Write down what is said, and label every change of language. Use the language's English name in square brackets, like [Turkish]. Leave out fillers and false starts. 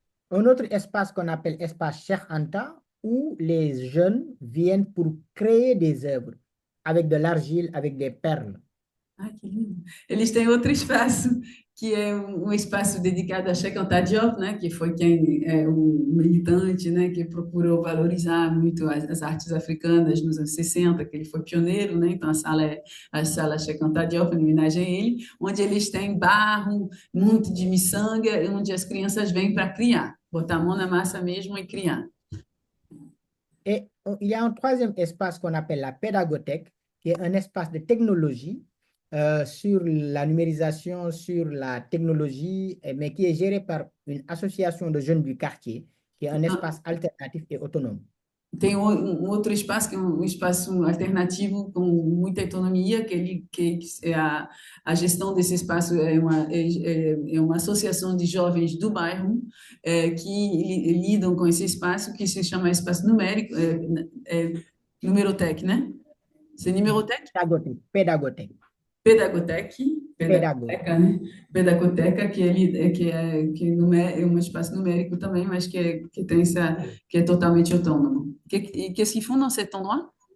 [French] Un autre espace qu'on appelle espace Cheikh Anta, où les jeunes viennent pour créer des œuvres avec de l'argile, avec des perles. [Portuguese] Ah, que lindo. Eles têm outro espaço, que é um espaço dedicado a Cheikh Anta Diop, né, que foi quem é o militante, né, que procurou valorizar muito as artes africanas nos anos 60, que ele foi pioneiro, né, então a sala Cheikh Anta Diop, em homenagem a ele, onde eles têm barro, muito de miçanga, onde as crianças vêm para criar, botar a mão na massa mesmo e criar. [French] Et il y a un troisième espace qu'on appelle la pédagothèque, qui est un espace de technologie sur la numérisation, sur la technologie, mais qui est géré par une association de jeunes du quartier, qui est un espace alternatif et autonome. [Portuguese] Tem um outro espaço, que é um espaço alternativo com muita autonomia, que é a gestão desse espaço é uma associação de jovens do bairro que lidam com esse espaço, que se chama espaço numérico, Numerotec, né? [French] C'est Numerotec? Pédagothèque, pédagothèque, [Portuguese] Pedagotec, [French] pédago. [Portuguese] Pedagoteca, né? Pedagoteca, é um espaço numérico também, mas que tem que é totalmente autônomo. [French] Qu'est-ce qu'ils font dans cet endroit?